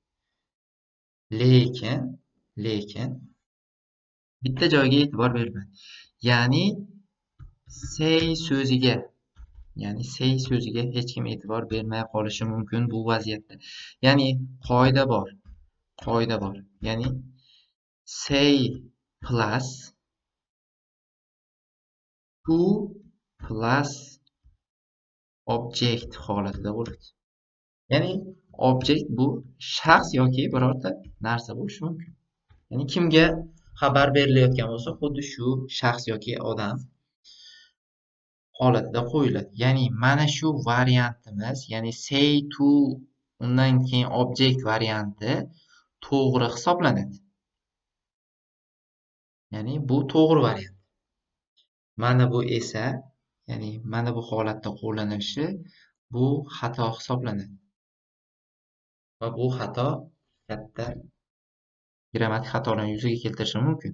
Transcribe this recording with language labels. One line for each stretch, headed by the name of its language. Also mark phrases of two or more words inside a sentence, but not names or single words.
Uzbek: Lekin bitta joyga e'tibor berilmadi. Ya'ni say so'ziga hech kim e'tibor bermay qolishi mumkin bu vaziyatda. Ya'ni qoida bor. Ya'ni
English: say plus to plus object
Uzbek: holatida bo'ladi. Ya'ni object bu shaxs yoki birorta narsa bo'lishi mumkin. Ya'ni kimga xabar berilayotgan bo'lsa, xuddi shu shaxs yoki odam holatida qo'yiladi. Ya'ni mana shu variantimiz, ya'ni
English: say to
Uzbek: undan keyin object varianti to'g'ri hisoblanadi. Ya'ni bu to'g'ri variant. Mana bu esa, ya'ni mana bu holatda qo'llanilishi bu xato hisoblanadi. Va bu xato katta grammatik xatolarni yuzaga keltirishi mumkin.